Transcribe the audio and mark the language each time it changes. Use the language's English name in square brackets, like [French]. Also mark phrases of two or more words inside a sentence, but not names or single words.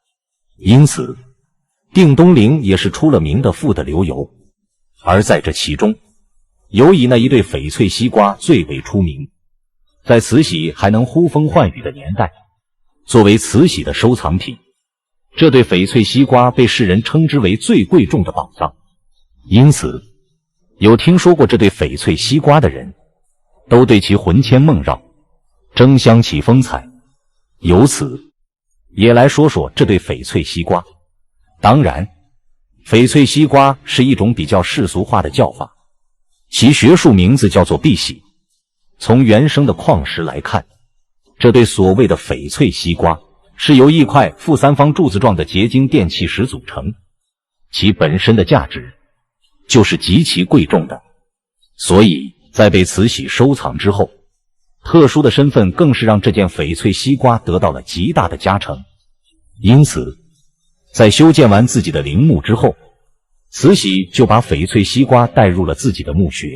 [Chinese] 因此定東陵也是出了名的富得流油。而在這其中，尤以那一對翡翠西瓜最為出名。在慈禧還能呼風喚雨的年代，作為慈禧的收藏品，這對翡翠西瓜被世人稱之為最貴重的寶藏。因此有聽說過這對翡翠西瓜的人，都對其魂牽夢繞，爭相起風采。由此也來說說這對翡翠西瓜。當然，翡翠西瓜是一種比較世俗化的叫法，其學術名字叫做碧璽。從原生的礦石來看，這對所謂的翡翠西瓜是由一塊負三方柱子狀的結晶電氣石組成，其本身的價值就是極其貴重的。所以在被慈禧收藏之後，特殊的身份更是讓這件翡翠西瓜得到了極大的加成。因此在修建完自己的陵墓之後，慈禧就把翡翠西瓜帶入了自己的墓穴。